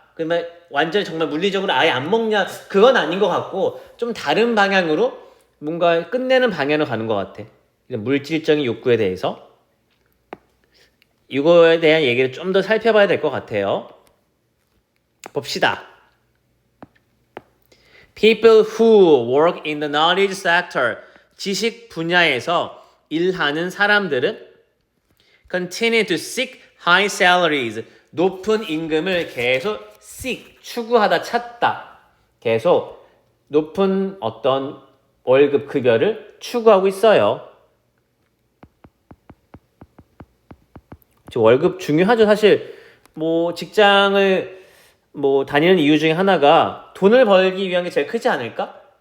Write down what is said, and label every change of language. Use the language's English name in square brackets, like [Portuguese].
[Korean] 그러면 완전히 정말 물리적으로 아예 안 먹냐? 그건 아닌 것 같고 좀 다른 방향으로 뭔가 끝내는 방향으로 가는 것 같아. 물질적인 욕구에 대해서. 이거에 대한 얘기를 좀 더 살펴봐야 될 것 같아요. 봅시다. [English] People who work in the knowledge sector, [Korean] 지식 분야에서 일하는 사람들은 [English] continue to seek high salaries, [Korean] 높은 임금을 계속 [English] seek, [Korean] 추구하다, 찾다. 계속 높은 어떤 월급 급여를 추구하고 있어요. 월급 중요하죠. 사실 직장을 다니는 이유 중에 하나가 돈을 벌기 위한 게 제일 크지 않을까?